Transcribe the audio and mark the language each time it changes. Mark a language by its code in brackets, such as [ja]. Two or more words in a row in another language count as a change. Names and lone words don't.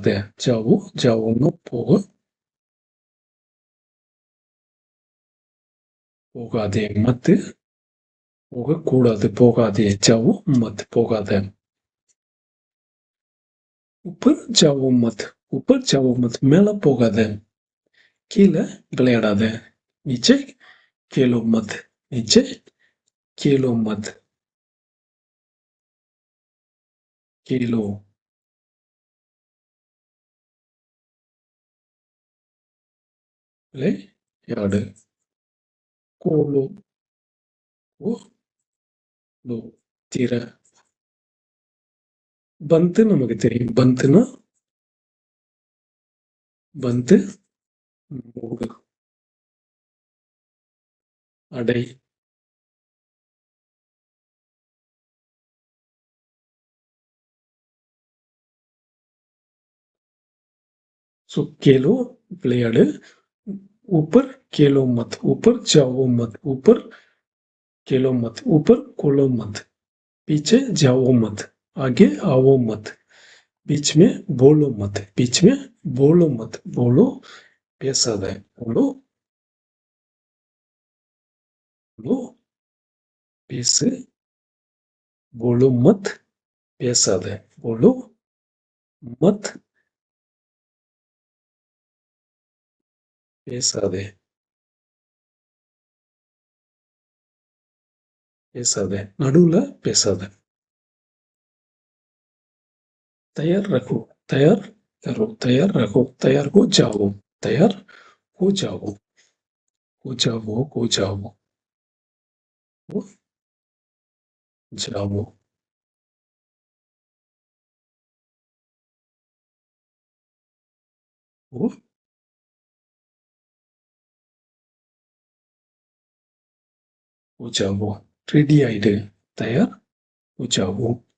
[ta] ஜாவோ ஜாவோன்னு போக போகாதே. மத்து போகக்கூடாது. போகாதே. [hi] जाओ मत போகாத. ऊपर जाओ मत. ऊपर जाओ मत [ta] மேல போகாத. கீழே விளையாடாத. [hi] नीचे खेलो मत. नीचे खेलो मत. [ta] खेलो விளையாடு. கோலோ ஓ லோ திற. பந்து நமக்கு தெரியும். பந்துனா பந்து மூடு. அடை. ஸோ கேலோ விளையாடு. [hi] ऊपर खेलो मत. ऊपर जाओ मत. ऊपर खेलो मत. ऊपर खोलो मत. पीछे जाओ मत. आगे आओ मत. बीच में बोलो मत. बीच में बोलो मत. बोलो பேசாத. बोलो बोलो பேசு. बोलो मत பேசாத. बोलो मत [ta] பேசாதே பேசாதே நடுவுல பேசாத. [hi] तैयार रखो तैयार करो तैयार रखो तैयार हो जाओ तैयार हो जाओ हो जाओ हो जाओ हो जाओ हो हो जाओ रेडी आइडे तैयार हो जाओ